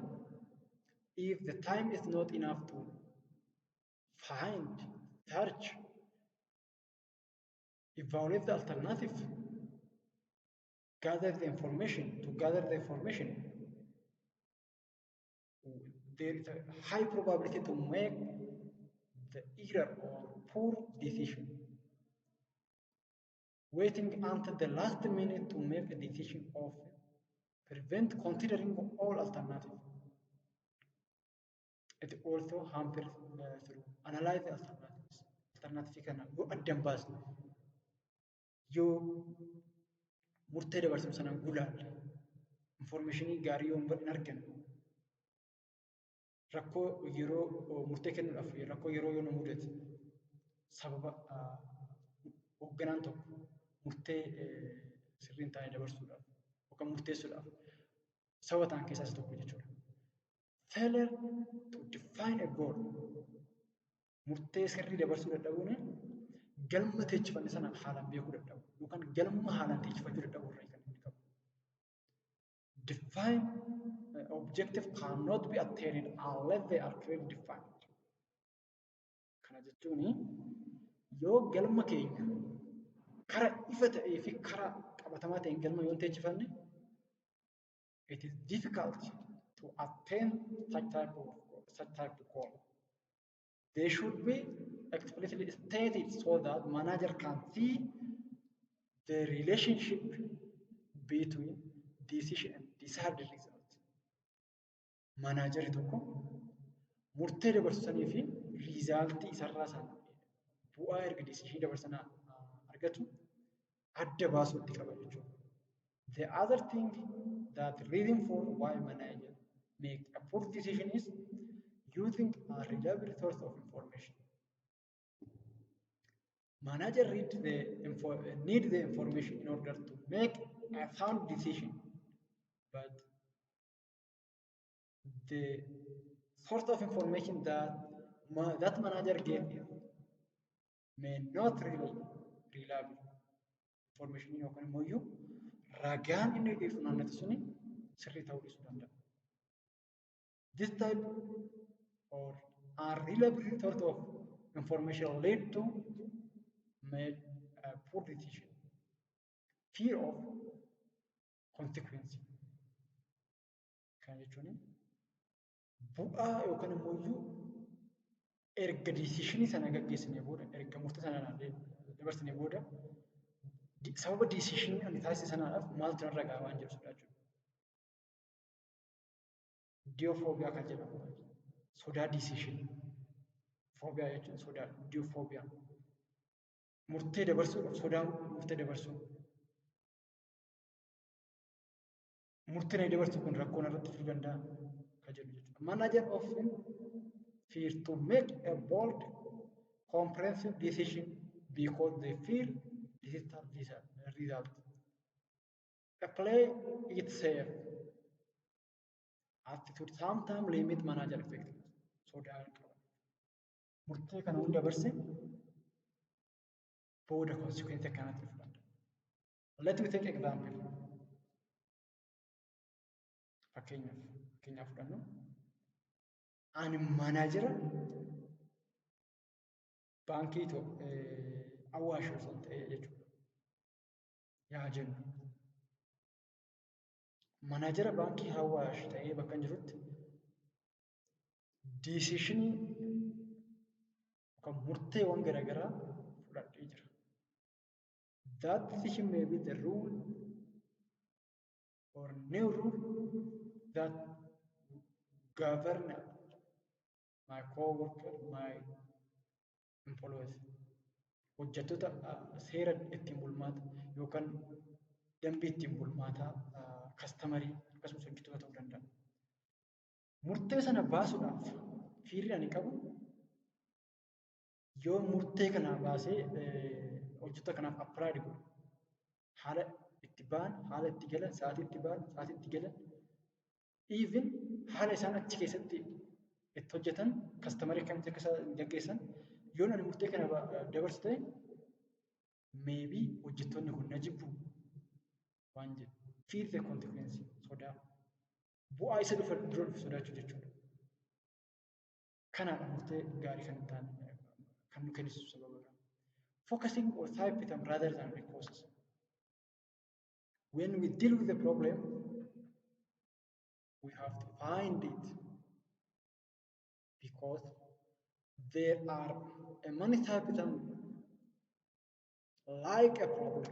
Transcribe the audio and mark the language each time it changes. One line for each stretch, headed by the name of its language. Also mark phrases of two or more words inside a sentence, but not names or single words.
English: If the time is not enough to find, search, evaluate the alternative, gather the information, there is a high probability to make the error or poor decision. Waiting until the last minute to make a decision often prevent considering all alternatives. It also hampers through analyze the alternatives.
Oromo: Alternative kana yoo addan baasne yoo murtee dabarsinu sanaan gulaalle informationii gaarii yoo hin arganne rakkoo yeroo murtee kennuudhaaf rakkoo yeroo yoo nu mudate sababa hoogganaan tokko murtee sirriin taa'ee dabarsuudhaaf yookaan murteessuudhaaf sababa ta'an keessaas tokko jechuudha.
English: Failure to define a goal
Oromo: murtee sirrii dabarsuu dadhabuun galma teechifanne sana haalaan beekuu dadhabu yookaan galma haalaan teechifachuu dadhabu irraa kan inni qabu.
English: Define objective cannot be attained unless they are clearly defined.
Oromo: Kana jechuun yoo galma keenya karaa ifa ta'ee fi karaa qabatamaa ta'een galma yoo teechifanne
English: it is difficult to attain such type of goal. They should be explicitly stated so that manager can see the relationship between decision and desired result.
Oromo: Manager tokko murtee dabarsanii fi riizaaltii isarraa sana bu'aa erga decision dabarsanaa argatu adda baasuutti qaba jechuudha.
English: The other thing that reason for why manager make a poor decision is using a reliable source of information. Manager need the information in order to make a sound decision, but the source of information that manager gave may not really reliable information
Oromo: yookaan immoo ragaan inni dhiyeessu naannatti suni sirrii ta'uu dhiisuu danda'a.
English: This type or unreliable sort of information lead to made a poor decision, fear of consequence.
Oromo: Kan jechuun bu'aa yookaan immoo erga decisionii sana gaggeessinee booda erga murtee sana dabarsinee booda sababa decision ani taasise sanaadhaaf maaltu narra gahaa waan jiru sodaachuu. Diyofoobiyaa kan jedhamu sodaa decision. Foobiyaa jechuun sodaa diyofoobiyaa. Murtee dabarsuudhaaf sodaa murtee dabarsuu. Murtee na dabarsu kun rakkoo narratti fiduu danda'a kan jedhu jechuudha.
English: Manager often fear to make a bold, comprehensive decision because they fear disaster result. A play it safe. Attitude sometimes limit manager effectiveness.
Oromo: Sodaa qaba. Murtee kana hunda dabarse booda consequence akkanatti fudhata.
English: Let me take example.
Oromo: Fakkeenyaaf fudhannu. Ani manaajera baankii Awaash osoo ta'e jechuudha. Yaa jennu. Manaajera baankii Awaash ta'ee bakka jirutti decisionii yookaan murteewwan garaagaraa fudhadhee jira.
English: That decision may be the rule or new rule that govern my co-worker, my employees.
Oromo: Hojjettoota seera ittiin bulmaata yookaan dambii ittiin bulmaataa kastamarii akkasumas hojjettoota ta'uu danda'a. Murtee sana baasuudhaaf fiirri ani qabu yoo murtee kana baasee hojjettoota kanaaf appilaayi godhu haala itti ba'an, haala itti galan, sa'aatii itti ba'an, sa'aatii itti galan, even haala isaan achi keessatti itti hojjetan, kastamarii akkamitti akka isaan gaggeessan yoo ani murtee kana dabarsu ta'e maybe hojjettoonni kun na jibbu waan jedhu.
English: Fear the consequence sodaa.
Oromo: Bu'aa isa dura dhufu sodaachuu jechuudha. Kanaadha murtee gaarii kan hin taane kan nu kennisu sababa.
English: Focusing on symptom rather than the causes. When we deal with the problem, we have to find it because there are many symptoms like a problem.